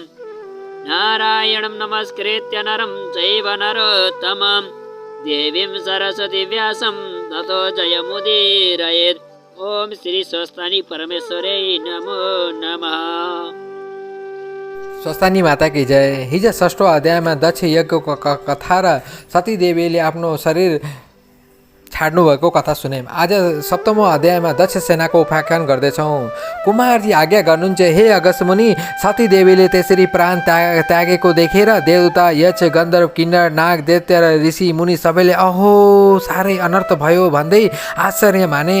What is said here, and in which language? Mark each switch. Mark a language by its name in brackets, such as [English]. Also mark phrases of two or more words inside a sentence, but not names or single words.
[Sanskrit] नारायणं नमस्कृत्य नरं चैव नरोत्तमं देवीं सरस्वती व्यासं ततो जयमुदीरयेत्। ओम श्री स्वस्थानी परमेश्वरे नमो नमः। [Hindi] स्वस्थानी माता की जय। [Nepali] हिजो 6औं अध्यायमा दक्ष यज्ञको कथा र सतीदेवीले आफ्नो शरीर छाड्नु भएको कथा सुन्यौँ। आज 7औं अध्यायमा दक्ष सेनाको उपाख्यान गर्दैछौँ। कुमारजी आज्ञा गर्नुहुन्छ हे अगस्त्य मुनि। सतीदेवीले त्यसरी प्राण त्यागेको देखेर देवता यक्ष गन्धर्व किन्नर नाग दैत्य र ऋषि मुनि सबैले अहो साह्रै अनर्थ भयो भन्दै आश्चर्य माने।